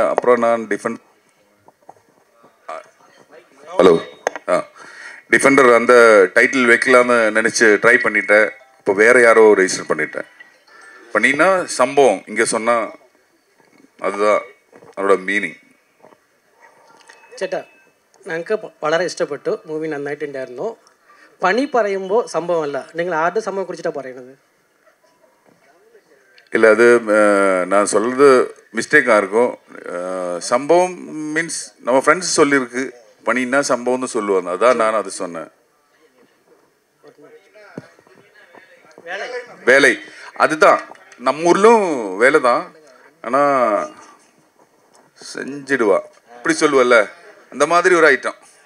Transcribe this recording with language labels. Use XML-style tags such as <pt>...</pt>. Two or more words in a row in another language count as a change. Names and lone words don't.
<ta>அப்புறம் நான் ஹலோ டிஃபெண்டர் அந்த டைட்டில் வைக்கலான்னு நினச்சி ட்ரை பண்ணிட்டேன். இப்போ வேறு யாரோ ரெஜிஸ்டர் பண்ணினா சம்பவம் இங்கே சொன்னால் அதுதான்</ta> <kn>ಅದರ ಮೀನಿಂಗ್.</kn> <ml>ചേട്ടാ, ഞങ്ങൾക്ക് വളരെ ഇഷ്ടപ്പെട്ടു മൂവി, നന്നായിട്ടുണ്ടായിരുന്നു. പണി പറയുമ്പോൾ സംഭവമല്ല, നിങ്ങൾ ആരുടെ സംഭവം കുറിച്ചിട്ടാണ് പറയുന്നത്?</ml> <ta>இல்லை, அது நான் சொல்கிறது மிஸ்டேக்காக இருக்கும். சம்பவம் மீன்ஸ் நம்ம ஃப்ரெண்ட்ஸ் சொல்லியிருக்கு, பணின்னா சம்பவம்னு சொல்லுவாங்க, அதான் நான் அது சொன்னேன். வேலை அதுதான், நம்ம ஊர்லும் வேலை தான், ஆனால் செஞ்சிடுவா இப்படி சொல்லுவல்ல, அந்த மாதிரி ஒரு ஐட்டம்.</ta>